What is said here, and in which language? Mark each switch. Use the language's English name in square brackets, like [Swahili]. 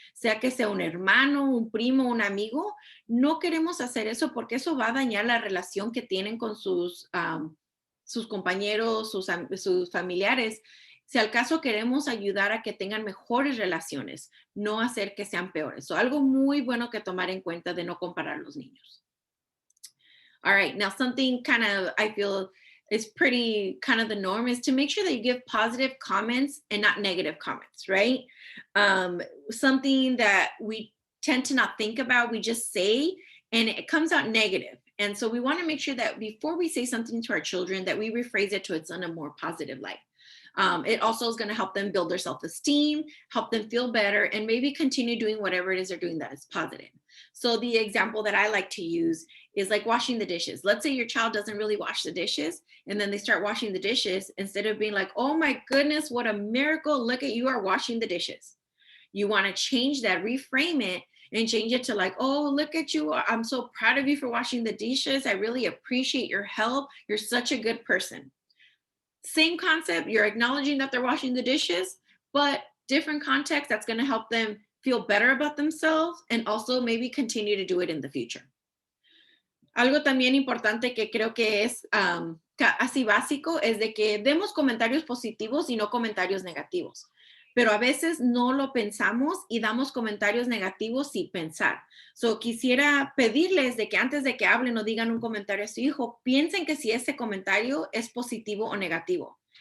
[Spanish] Sea que sea un hermano, un primo, un amigo. No queremos hacer eso porque eso va a dañar la relación que tienen con sus compañeros, sus familiares. Si al caso queremos ayudar a que tengan mejores relaciones, no hacer que sean peores. Algo muy bueno que tomar en cuenta de no comparar los niños. [English] All right, now something kind of I feel is pretty kind of the norm is to make sure that you give positive comments and not negative comments, right? Something that we tend to not think about, we just say, and it comes out negative. And so we want to make sure that before we say something to our children, that we rephrase it to it's in a more positive light. It also is going to help them build their self-esteem, help them feel better, and maybe continue doing whatever it is they're doing that is positive. So the example that I like to use is like washing the dishes. Let's say your child doesn't really wash the dishes, and then they start washing the dishes. Instead of being like, oh my goodness, what a miracle, look at you are washing the dishes. You want to change that, reframe it, and change it to like, oh, look at you. I'm so proud of you for washing the dishes. I really appreciate your help. You're such a good person. Same concept, you're acknowledging that they're washing the dishes, but different context that's going to help them feel better about themselves and also maybe continue to do it in the future. [Spanish] Algo también importante que creo que es así básico es de que demos comentarios positivos y no comentarios negativos. Pero a veces no lo pensamos y damos comentarios negativos sin pensar. Quisiera pedirles de que antes de que hablen o digan un comentario a su hijo, piensen que si ese comentario es positivo o negativo.